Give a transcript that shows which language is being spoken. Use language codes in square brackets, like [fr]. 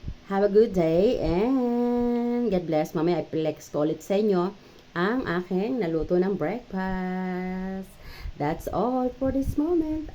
[en] Have a good day and God bless. [tl] Mamaya i-flex ko ulit sa inyo ang aking naluto ng breakfast. [en] That's all for this moment.